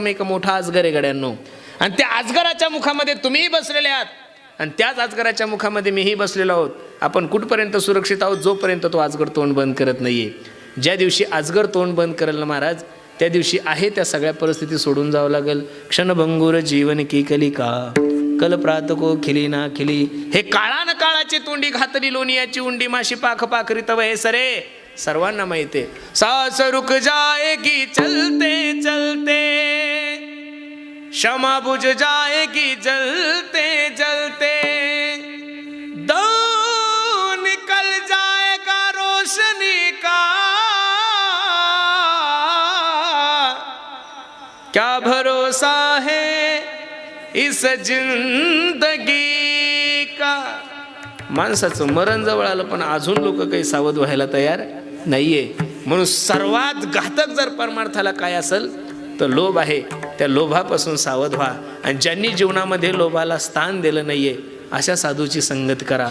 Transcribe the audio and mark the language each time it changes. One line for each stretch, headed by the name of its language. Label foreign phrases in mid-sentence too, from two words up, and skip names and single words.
Marathi: एक मोठा अजगर आहे गड्यांनो, आणि त्या अजगराच्या मुखामध्ये तुम्हीही बसलेले आहात, आणि त्याच अजगराच्या मुखामध्ये मीही बसलेलो आहोत. आपण कुठपर्यंत सुरक्षित आहोत? जोपर्यंत तो अजगर तोंड बंद करत नाहीये. ज्या दिवशी अजगर तोंड बंद करेल ना महाराज, त्या दिवशी आहे त्या सगळ्या परिस्थिती सोडून जावं लागेल.
Hindi: क्षणभंगुर जीवन की कलिका, कल प्रातको खिली ना खिली.
Marathi: हे काळा न काळाची तोंडी घातली लोणियाची उंडी, माशी पाख पाखरी तव हे सरे. सर्वांना माहिती आहे.
Hindi: सांस रुक जाएगी चलते चलते, क्षमा बुझ जाएगी जलते जलते, दो निकल जाएगा रोशनी का, क्या भरोसा है इस जिंदगी का.
Marathi: माणसाचं मरण जवळ आलं पण अजून लोक काही सावध व्हायला तयार नाहीये. म्हणून सर्वात घातक जर परमार्थाला काय असेल तर लोभ आहे. त्या लोभापासून सावध व्हा. आणि ज्यांनी जीवनामध्ये लोभाला स्थान दिलं नाहीये अशा साधूची संगत करा.